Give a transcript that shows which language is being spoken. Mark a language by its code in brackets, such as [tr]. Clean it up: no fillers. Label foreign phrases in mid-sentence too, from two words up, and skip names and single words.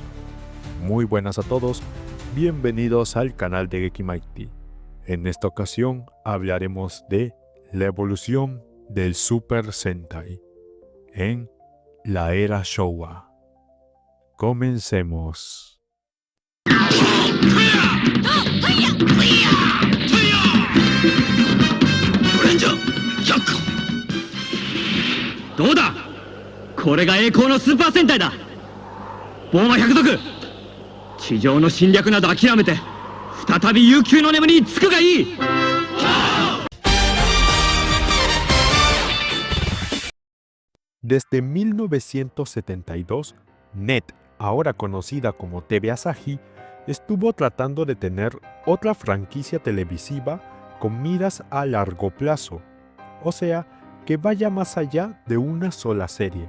[es] Muy buenas a todos, bienvenidos al canal de Geki Mighty. En esta ocasión hablaremos de la evolución del Super Sentai en la era Showa. Comencemos. [ja] どうだこれが栄光のスーパー戦隊だボーマ百族地上の侵略など諦めて再び悠久の眠りにつくがいい [es] Desde 1972, NET, ahora conocida como TV Asahi, estuvo tratando de tener otra franquicia televisiva con miras a largo plazo, o sea, que vaya más allá de una sola serie.